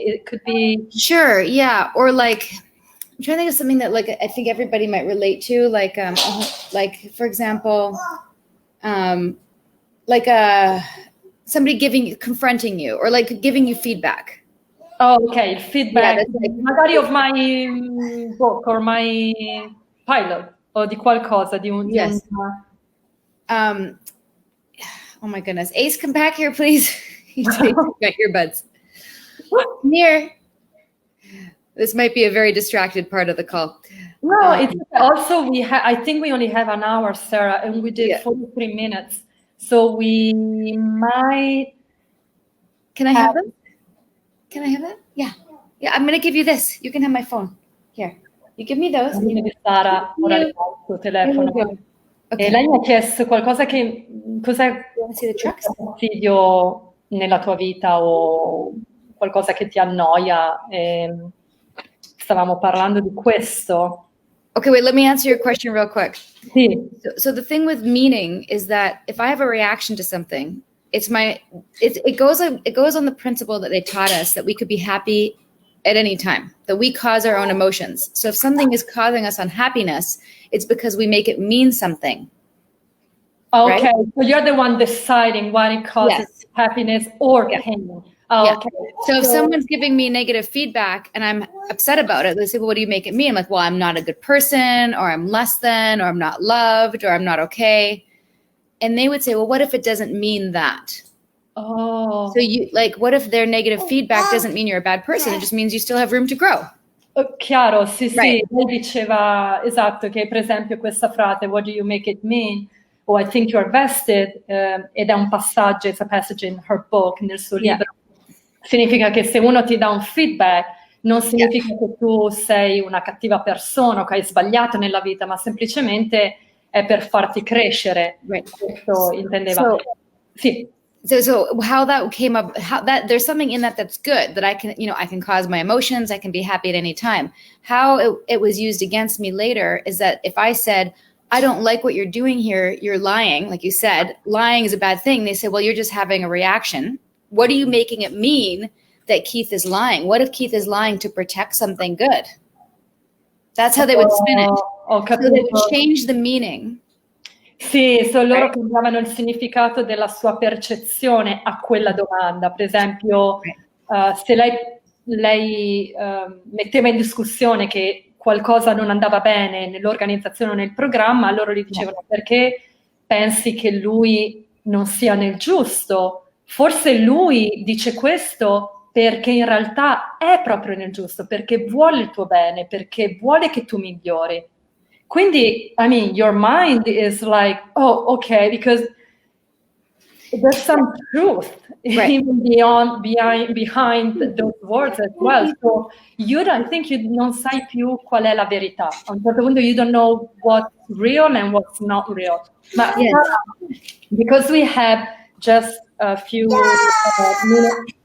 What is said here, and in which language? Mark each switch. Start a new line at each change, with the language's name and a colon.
English: It could be. Sure, yeah, or like I'm trying to think of something that like I think everybody might relate to, like for example, like somebody confronting you, or like giving you feedback.
Italian: Oh, ok, il feedback,
English: Yeah, magari of my book or my pilot,
Italian: o di qualcosa, di un...
English: Yes. Oh my goodness. Ace, come back here, please. You got earbuds. Come here. This might be a very distracted part of the call. No, it's also, I think we only have an hour, Sara, and we did 43 minutes. So we might... Can I have them? Can I have it? Yeah. Yeah, I'm going to give you this. You can have my phone. Here. You give me those.
Italian: Sara, ora le do il tuo telefono.
English: Okay.
Italian: E lei mi ha chiesto qualcosa che... Cos'è fastidio nella tua vita o qualcosa che ti annoia? Stavamo parlando di questo.
English: Okay, wait, let me answer your question real quick.
Italian: Sì.
English: So the thing with meaning is that if I have a reaction to something, it goes on the principle that they taught us that we could be happy at any time, that we cause our own emotions. So if something is causing us unhappiness, it's because we make it mean something. Okay, right? So you're the one deciding what it causes happiness or pain. Okay. So if someone's giving me negative feedback and I'm upset about it, they say, well, what do you make it mean? I'm like, well, I'm not a good person, or I'm less than, or I'm not loved, or I'm not okay. And they would say, well, what if it doesn't mean that? Oh. So you like, what if their negative feedback doesn't mean you're a bad person? It just means you still have room to grow.
Italian: Chiaro, sì, sì. Lei diceva, esatto, che per esempio questa frase,
English: what do you make it mean? Oh, I think you're vested,
Italian: ed è un passaggio,
English: it's a passage in her book,
Italian: nel suo libro. Significa che se uno ti dà un feedback, non significa che tu sei una cattiva persona o che hai sbagliato nella vita, ma semplicemente è per farti crescere. Questo intendeva. Sì.
English: So how that came up, there's something in that that's good, that I can cause my emotions, I can be happy at any time. How it was used against me later is that if I said, I don't like what you're doing here, you're lying, like you said, lying is a bad thing. They say, well, you're just having a reaction. What are you making it mean that Keith is lying? What if Keith is lying to protect something good? That's how they would spin it. So they would change the meaning.
Italian: Sì, loro cambiavano il significato della sua percezione a quella domanda. Per esempio, se lei metteva in discussione che qualcosa non andava bene nell'organizzazione o nel programma, loro gli dicevano perché pensi che lui non sia nel giusto? Forse lui dice questo perché in realtà è proprio nel giusto, perché vuole il tuo bene, perché vuole che tu migliori.
English: Quindi, I mean, your mind is like, oh, okay, because there's some truth even behind those words as well. So I think you
Italian: non sai più qual è la verità. A un certo punto
English: you don't know what's real and what's not real. But because we have just a few minutes.